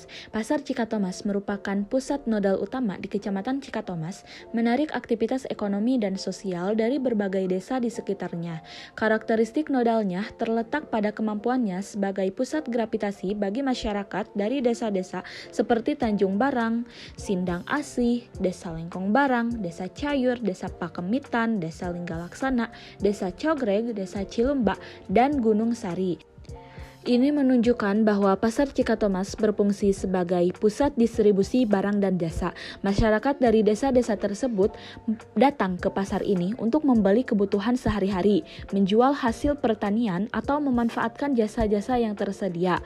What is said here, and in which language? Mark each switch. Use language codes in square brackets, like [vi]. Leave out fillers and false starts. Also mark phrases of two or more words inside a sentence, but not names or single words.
[id] Pasar Cikatomas merupakan pusat nodal utama di Kecamatan Cikatomas, menarik aktivitas ekonomi dan sosial dari berbagai desa di sekitarnya. Karakteristik nodalnya terletak pada kemampuannya sebagai pusat gravitasi bagi masyarakat dari desa-desa seperti Tanjung Barang, Sindang Asih, Desa Lengkong Barang, Desa Cayur, Desa Pakemitan, Desa Linggalaksana, Desa Cogreg, Desa Cilumba, dan Gunung Sari. Ini menunjukkan bahwa Pasar Cikatomas berfungsi sebagai pusat distribusi barang dan jasa. Masyarakat dari desa-desa tersebut datang ke pasar ini untuk membeli kebutuhan sehari-hari, menjual hasil pertanian, atau memanfaatkan jasa-jasa yang tersedia.